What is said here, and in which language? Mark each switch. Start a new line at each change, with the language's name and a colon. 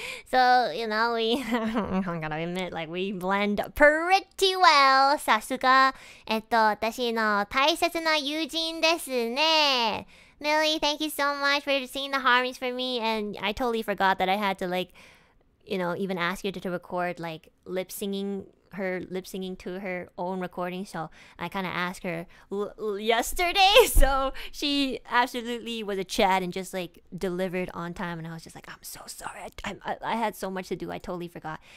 English: So, you know, I'm gonna admit, like, we blend pretty well.
Japanese: さすが、私の大切な友人ですね。
English: Millie, thank you so much for singing the harmonies for me. And I totally forgot that I had to, like, you know, even ask you to record, like, lip singing to her own recording. So I kind of asked her yesterday, so she absolutely was a chat and just like delivered on time, and I was just like, I'm so sorry, I had so much to do, I totally forgot.